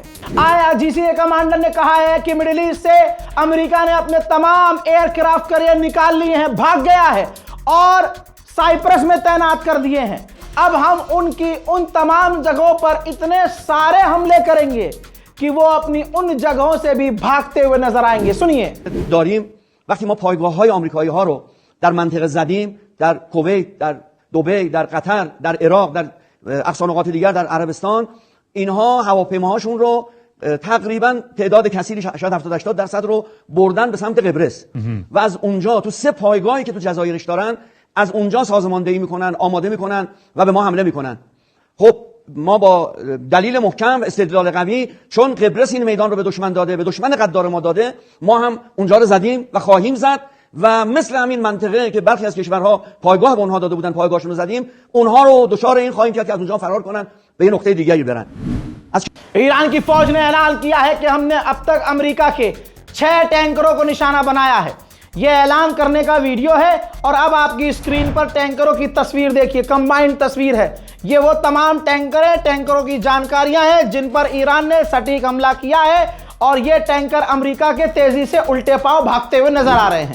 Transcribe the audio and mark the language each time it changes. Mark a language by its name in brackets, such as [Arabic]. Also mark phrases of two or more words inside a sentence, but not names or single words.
[Hindi] IRGC कमांडर ने कहा है कि मिडिल ईस्ट से अमेरिका ने अपने तमाम [English] aircraft carrier [Hindi] निकाल लिए हैं, भाग गया है और साइप्रस में तैनात कर दिए हैं। अब हम उनकी उन तमाम जगहों पर इतने सारे हमले करेंगे कि वो अपनी उन जगहों से भी भागते हुए नजर आएंगे। सुनिए। [Persian] داریم وقتی ما پایگاه‌های آمریکایی ها رو در منطقه زدیم، در کویت، در دبی، در قطر، در عراق، در اقصا نقاط دیگر در عربستان، اینها هواپیماهاشون رو تقریبا تعداد کثیری شاید 70-80% رو بردن به سمت قبرس و از اونجا تو 3 پایگاهی که تو جزایرش دارن از اونجا سازماندهی میکنن، آماده میکنن و به ما حمله میکنن. خب ما با دلیل محکم استدلال قوی چون قبرس این میدان رو به دشمن داده، به دشمن غدار ما داده، ما هم اونجا رو زدیم و خواهیم زد و مثل همین منطقه که برخی از کشورها پایگاه به اونها داده بودن پایگاهشون رو زدیم، اونها رو دچار این خواهیم کرد که از اونجا فرار کنن به یه نقطه دیگری برن. [Hindi] ईरान की फौज ने ऐलान किया है कि हमने अब तक अमेरिका के 6 टैंकरों को निशाना बनाया है। यह ऐलान करने का वीडियो है और अब आपकी स्क्रीन पर टैंकरों की तस्वीर देखिए, कंबाइंड तस्वीर है। ये वो तमाम टैंकर है, टैंकरों की जानकारियां हैं जिन पर ईरान ने सटीक हमला किया है और ये टैंकर अमेरिका के तेजी से उल्टे पांव भागते हुए नजर आ रहे हैं।